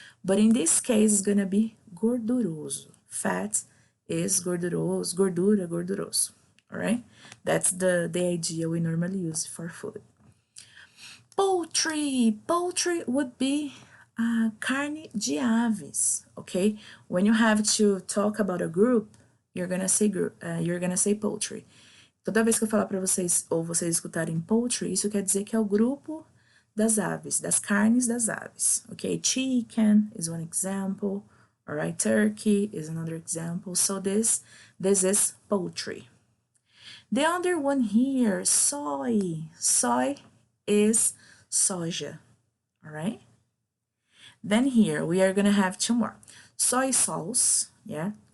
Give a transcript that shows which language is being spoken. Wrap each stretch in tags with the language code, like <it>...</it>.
<en>But in this case, it's gonna be gorduroso. Fat is gorduroso, gordura, gorduroso. All right? That's the idea we normally use for food. Poultry. Poultry would be</en> <pt>carne de aves,</pt> <en>okay? When you have to talk about a group, you're gonna say poultry.</en> <pt>Toda vez que eu falar para vocês, ou vocês escutarem poultry, isso quer dizer que é o grupo das aves, das carnes das aves, okay?</pt> <en>Chicken is one example, all right? Turkey is another example. So this is poultry. The other one here, soy. Soy is soja, all right? Then here we are gonna have two more. Soy sauce, yeah?</en>